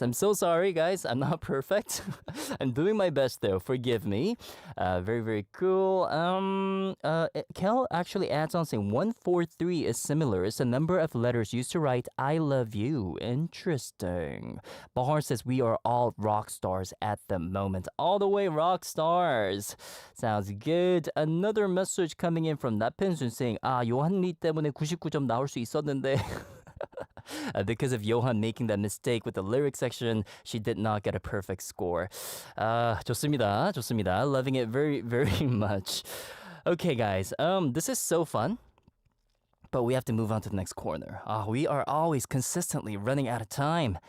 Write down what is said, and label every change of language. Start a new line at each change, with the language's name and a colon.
English: I'm so sorry, guys. I'm not perfect. I'm doing my best, though. Forgive me. Very cool. Kel actually adds on saying 143 is similar. It's the number of letters used to write I love you. Interesting. Bahar says we are all rock stars at the moment. All the way rock stars. Sounds good. Another message coming in from 나펜순 saying,
Korean: 요한 리 때문에 99점 나올 수 있었는데.
English: Because of Yohan making that mistake with the lyric section, she did not get a perfect score.
Korean: 좋습니다. 좋습니다.
English: Loving it very, very much. Okay, guys. This is so fun. But we have to move on to the next corner. We are always consistently running out of time.